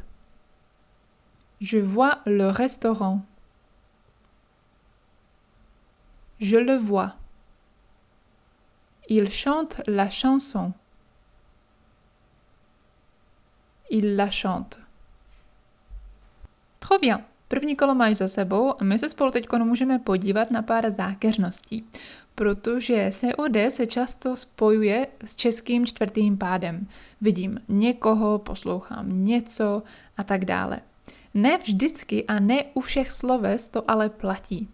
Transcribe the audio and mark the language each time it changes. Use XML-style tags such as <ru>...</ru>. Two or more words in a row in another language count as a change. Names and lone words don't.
<fr>Je vois le restaurant. Je le vois. Il chante la chanson. Il la chante. Trop bien.</fr> <cs>První kolo máš za sebou a my se spolu teď můžeme podívat na pár zákeřností, protože COD se často spojuje s českým čtvrtým pádem. Vidím někoho, poslouchám něco a tak dále. Ne vždycky a ne u všech sloves to ale platí.</cs>